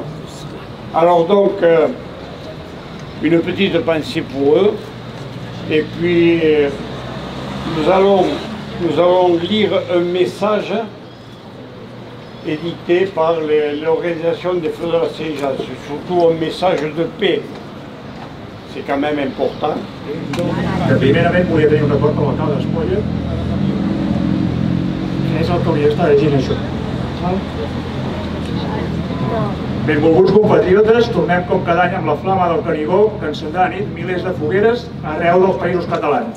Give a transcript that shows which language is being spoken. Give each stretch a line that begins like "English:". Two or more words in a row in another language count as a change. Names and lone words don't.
French: Alors donc, une petite pensée pour eux. Et puis, nous allons lire un message édité par l'organisation des Feux de la Saint-Jean. C'est surtout un message de paix. C'est quand même important.
Catalan: Primerament volia tenir un acord amb l'alcalde d'Espolla. És el que hauria d'estar llegint això. Benvolguts compatriotes, tornem com cada any amb la flama del Canigó, que encendrà a nit milers de fogueres arreu dels països catalans.